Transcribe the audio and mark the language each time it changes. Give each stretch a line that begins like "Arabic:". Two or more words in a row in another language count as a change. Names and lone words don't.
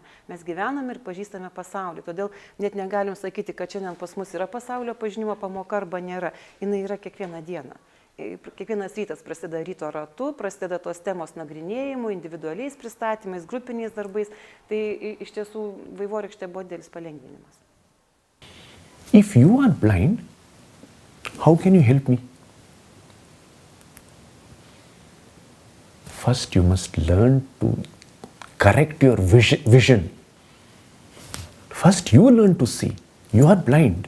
Lithuanian: Mes gyvename ir pažįstame pasaulį, todėl net negalim sakyti, kad šiandien pas mus yra pasaulio pažinimo pamoka arba nėra. Jis yra kiekvieną dieną. Kiekvienas rytas prasideda ryto ratu, prasideda tos temos nagrinėjimu, individualiais pristatymais, grupiniais darbais. Tai iš tiesų vaivorykštė buvo didelis palengvinimas.
English: If you are blind, how can you help me? First you must learn to correct your vision. First you learn to see. You are blind.